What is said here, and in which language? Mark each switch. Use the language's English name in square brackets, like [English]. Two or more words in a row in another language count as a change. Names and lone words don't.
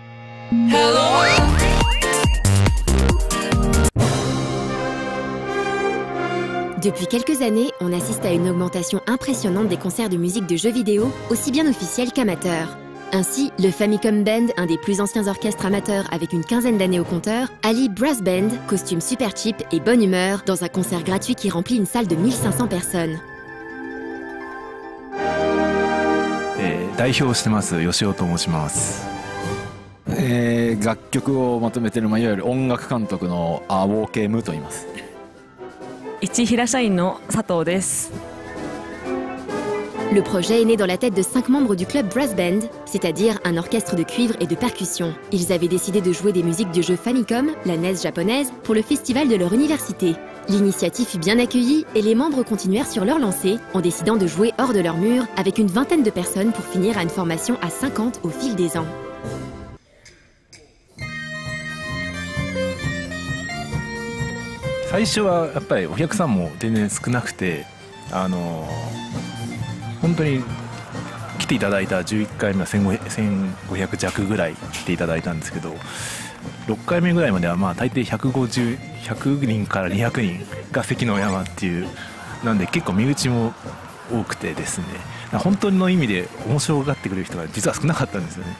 [French] Depuis quelques années, on assiste à une augmentation impressionnante des concerts de musique de jeux vidéo, aussi bien officiels qu'amateurs. Ainsi, le Famicom Band, un des plus anciens orchestres amateurs avec une quinzaine d'années au compteur, allie [English] brass band, [French] costume super cheap et bonne humeur dans un concert gratuit qui remplit une salle de 1500 personnes. [Japanese] 代表してます吉尾と申します。楽曲をまとめている、いわゆる音楽監督のウォーケームと言います。一平社員の佐藤です。 [French] Le projet est né dans la tête de 5 membres du club Brass Band, c'est-à-dire un orchestre de cuivre et de percussion. Ils avaient décidé de jouer des musiques du jeu Famicom, la NES japonaise, pour le festival de leur université. L'initiative fut bien accueillie et les membres continuèrent sur leur lancée en décidant de jouer hors de leur mur avec une vingtaine de personnes pour finir à une formation à 50 au fil des ans. [Japanese] 最初はやっぱりお客さんも全然少なくて、本当に来ていただいた11回目は1500弱ぐらい来ていただいたんですけど、6回目ぐらいまでは大抵100人から200人が関の山っていう、なんで結構身内も多くてですね、本当の意味で面白がってくれる人が実は少なかったんですよね。